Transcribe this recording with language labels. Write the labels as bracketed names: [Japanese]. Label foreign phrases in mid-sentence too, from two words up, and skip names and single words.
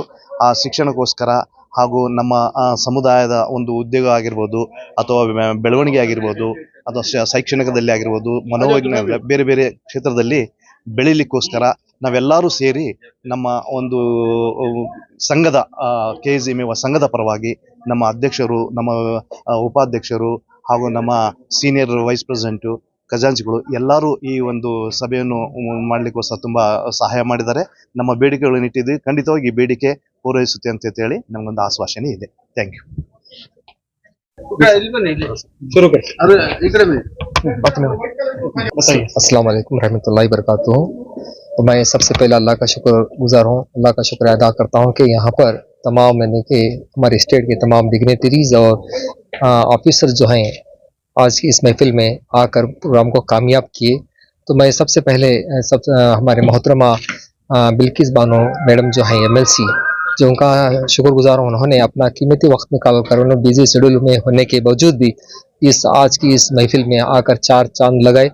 [Kannada] ಆ ಶಿಕ್ಷಣಕ್ಕೋಸ್ಕರ ಹಾಗೂ ನಮ್ಮ ಸಮುದಾಯದ ಒಂದು ಉದ್ಯೋಗ ಆಗಿರ್ಬೋದು ಅಥವಾ ಬೆಳವಣಿಗೆ ಆಗಿರ್ಬೋದು ಅಥವಾ ಶೈಕ್ಷಣಿಕದಲ್ಲಿ ಆಗಿರ್ಬೋದು, ಮನೋವಿಜ್ಞಾನ ಬೇರೆ ಬೇರೆ ಕ್ಷೇತ್ರದಲ್ಲಿ ಬೆಳಿಲಿಕ್ಕೋಸ್ಕರ ನಾವೆಲ್ಲರೂ ಸೇರಿ ನಮ್ಮ ಒಂದು ಸಂಘದ KZMA ಸಂಘದ ಪರವಾಗಿ ನಮ್ಮ ಅಧ್ಯಕ್ಷರು, ನಮ್ಮ ಉಪಾಧ್ಯಕ್ಷರು ಹಾಗೂ ನಮ್ಮ [English] senior vice president, [Kannada] ಖಜಾಂಚಿಗಳು ಎಲ್ಲರೂ ಈ ಒಂದು ಸಭೆಯನ್ನು ಮಾಡಲಿಕ್ಕೋಸ್ಕರ ತುಂಬ ಸಹಾಯ ಮಾಡಿದ್ದಾರೆ. ನಮ್ಮ ಬೇಡಿಕೆಗಳನ್ನು ಇಟ್ಟಿದ್ದೀವಿ, ಖಂಡಿತವಾಗಿ ಈ ಬೇಡಿಕೆ ಪೂರೈಸುತ್ತೆ ಅಂತ ಹೇಳಿ ನಮಗೊಂದು ಆಶ್ವಾಸನೆ ಇದೆ. [English] thank you. [Arabic] السلام عليكم رحمة الله بركاته. [Hindi] तो मैं सबसे पहले अल्लाह का शुक्रगुजार हूँ, अल्लाह का शुक्र अदा करता हूँ कि यहाँ पर तमाम मैंने के हमारे स्टेट के तमाम डिग्नेटरीज और ऑफिसर जो हैं आज की इस महफिल में आकर प्रोग्राम को कामयाब किए। तो मैं सबसे पहले हमारे मोहतरमा बिल्किस बानो मैडम जो हैं MLC, जो उनका शुक्रगुजार हूँ, उन्होंने अपना कीमती वक्त निकाल कर उन्होंने [English] busy schedule [Hindi] में होने के बावजूद भी इस आज की इस महफिल में आकर 4 चांद लगाए।